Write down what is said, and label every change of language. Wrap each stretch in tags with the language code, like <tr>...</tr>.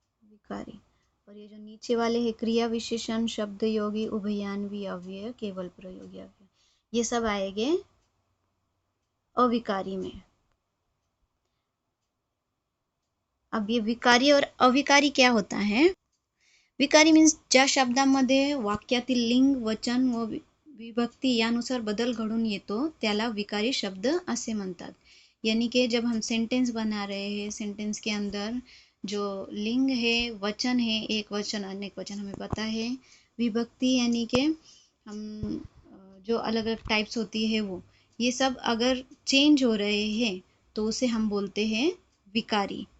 <hi>विकारी। और ये जो नीचे वाले हैं क्रिया विशेषण, शब्द योगी, उभयान्वी, अव्यय, केवल प्रयोगी अव्यय, ये सब आएंगे अविकारी में। अब ये विकारी और अविकारी क्या होता है। विकारी मीन्स</hi> <mr>ज्या शब्दामध्ये वाक्यातील लिंग, वचन व विभक्ती यानुसार बदल घडून येतो त्याला विकारी शब्द असे म्हणतात.</mr> <hi>यानी कि जब हम सेंटेंस बना रहे हैं, सेंटेंस के अंदर जो लिंग है, वचन है, एक वचन अनेक वचन हमें पता है, विभक्ति यानी कि हम जो अलग अलग टाइप्स होती है वो, ये सब अगर चेंज हो रहे हैं तो उसे हम बोलते हैं विकारी.</hi>